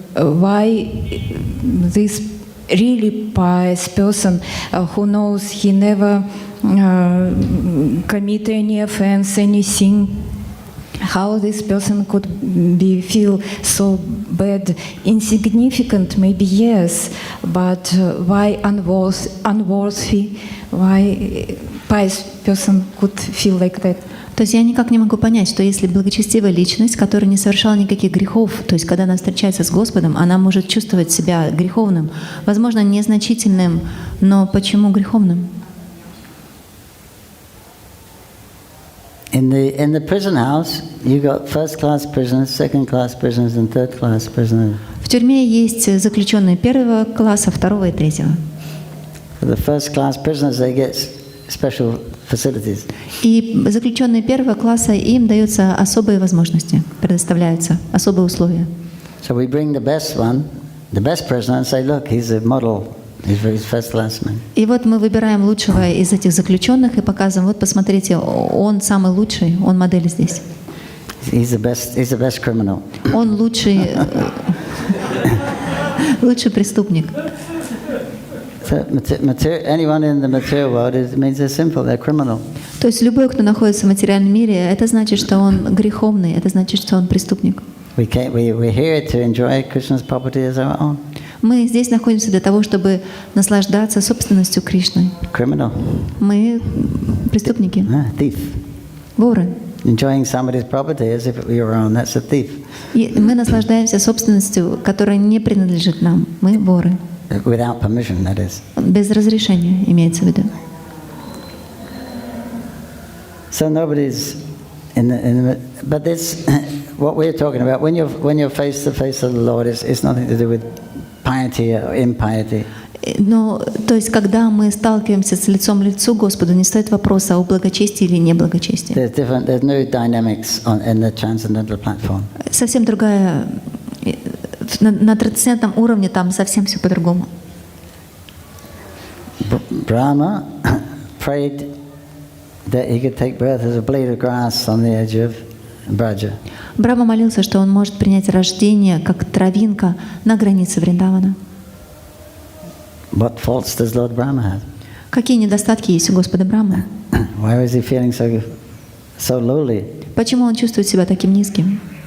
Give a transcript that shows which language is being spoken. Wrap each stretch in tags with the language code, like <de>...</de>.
<en>Why this really pious person who knows he never commit any offense, any sin, how this person could feel so bad, insignificant, maybe yes, but why unworthy, why pious person could feel like that?</en> <ru>То есть я никак не могу понять, что если благочестивая личность, которая не совершала никаких грехов, то есть когда она встречается с Господом, она может чувствовать себя греховным, возможно, незначительным, но почему греховным?</ru> <en>In the prison house, you got first-class prisoners, second-class prisoners, and third-class prisoners.</en> <ru>В тюрьме есть заключенные первого класса, второго и третьего.</ru> <en>For the first-class prisoners, they get special facilities.</en> <ru>И заключенные первого класса, им даются особые возможности, предоставляются особые условия.</ru> <en>So we bring the best one, the best prisoner, and say, look, he's a model. He's first-class man.</en> <ru>И вот мы выбираем лучшего из этих заключенных и показываем, вот посмотрите, он самый лучший, он модель здесь.</ru> <en>He's the best criminal.</en> <ru>Он лучший преступник.</ru> <en>So anyone in the material world means they're simple, they're criminal.</en> <ru>То есть любой, кто находится в материальном мире, это значит, что он греховный, это значит, что он преступник.</ru> <en>We're here to enjoy Krishna's property as our own.</en> <ru>Мы здесь находимся для того, чтобы наслаждаться собственностью Кришны.</ru> <en>Criminal.</en> <ru>Мы преступники,</ru> <en>Thief.</en> <ru>воры.</ru> <en>Enjoying somebody's property as if it were your own, that's a thief.</en> <ru>И мы наслаждаемся собственностью, которая не принадлежит нам. Мы воры.</ru> <en>Without permission, that is.</en> <ru>Без разрешения, имеется в виду.</ru> <en>So nobody's but this, what we're talking about, when you're face to face with the Lord, it's nothing to do with piety or impiety.</en> <ru>Но, то есть, когда мы сталкиваемся с лицом к лицу Господу, не стоит вопроса о благочестии или неблагочестии.</ru> <en>There's no dynamics in the transcendental platform.</en> <ru>Совсем другая, на трансцендентном уровне там совсем все по-другому.</ru> <en>Brahma prayed that he could take birth as a blade of grass on the edge of Braja.</en> <ru>Брахма молился, что он может принять рождение как травинка на границе Вриндавана.</ru> <en>What faults does Lord Brahma have?</en> <ru>Какие недостатки есть у Господа Брахмы?</ru> <en>Why was he feeling so lowly?</en> <ru>Почему он чувствует себя таким низким?</ru>